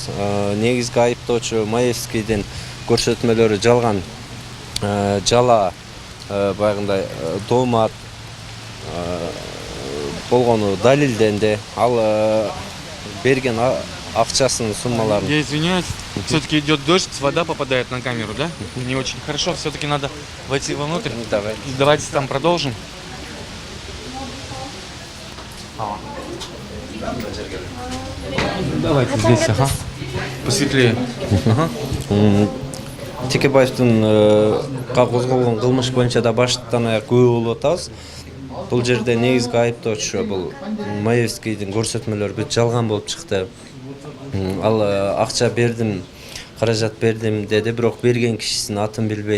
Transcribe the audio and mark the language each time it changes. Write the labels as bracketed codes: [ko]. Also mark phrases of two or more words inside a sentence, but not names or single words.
[ky] Негизги айыптоочу Маевскийдин көрсөтмөлөрү жалган, жала, баягындай доомат болгону далилденди. Ал берген акчасынын суммаларын. [ru] Я извиняюсь, все-таки идет дождь, вода попадает на камеру, да? Не очень хорошо, все-таки надо войти вовнутрь. Давайте там продолжим. Давайте здесь, ага. Посветлее. [ky] Текебаевдин козголгон кылмыш боюнча да баштан аяк күбө болуп атабыз. Бул жерде негизги айыптоочу бул Маевскийдин көрсөтмөлөрү бүт жалган болуп чыкты. Ал акча бердим, каражат бердим деди, бирок берген кишисинин атын билбейт.